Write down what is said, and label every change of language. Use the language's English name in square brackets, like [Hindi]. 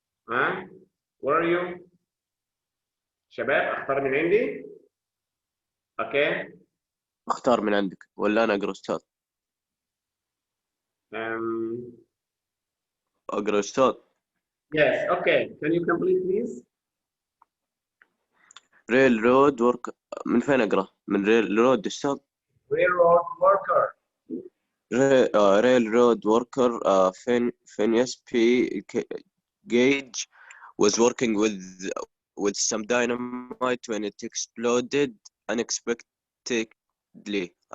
[English] Huh? Where are you? [Arabic] شباب اختار من عندي. [English] Okay. [Arabic] اختار من عندك ولا انا اقرا استاذ؟ اقرا استاذ. [English] Yes, okay. Can you complete please? Railroad worker. [Arabic] من فين اقرا؟ من railroad استاذ؟ [English] Railroad worker. Railroad worker Phineas P. Gage was working with some dynamite when it exploded unexpectedly.